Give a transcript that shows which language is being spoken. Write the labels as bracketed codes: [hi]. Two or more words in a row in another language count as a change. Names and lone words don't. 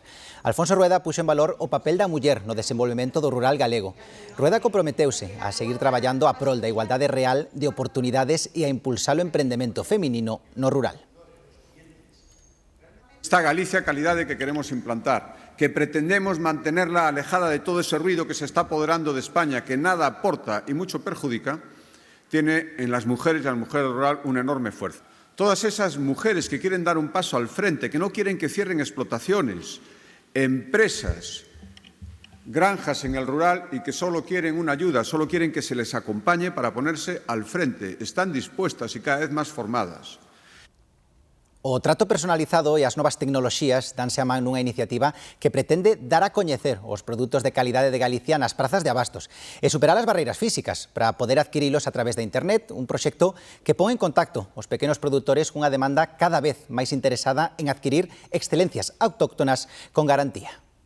[gl] Alfonso Rueda puxo en valor o papel da muller no desenvolvemento do rural galego. Rueda comprometeuse a seguir traballando a prol da igualdade real de oportunidades e a impulsar o emprendemento feminino no rural. [es] Esta Galicia calidade que queremos implantar, que pretendemos mantenerla alejada de todo ese ruido que se está apoderando de España, que nada aporta y mucho perjudica, tiene en las mujeres y en la mujer rural una enorme fuerza. Todas esas mujeres que quieren dar un paso al frente, que no quieren que cierren explotaciones, empresas, granjas en el rural y que solo quieren una ayuda, solo quieren que se les acompañe para ponerse al frente, están dispuestas y cada vez más formadas. [gl] O trato personalizado e as novas tecnoloxías danse a man nunha iniciativa que pretende dar a coñecer os produtos de calidade de Galicia nas prazas de abastos e superar as barreiras físicas para poder adquirilos a través de internet, un proxecto que pon en contacto os pequenos produtores cunha demanda cada vez máis interesada en adquirir excelencias autóctonas con garantía.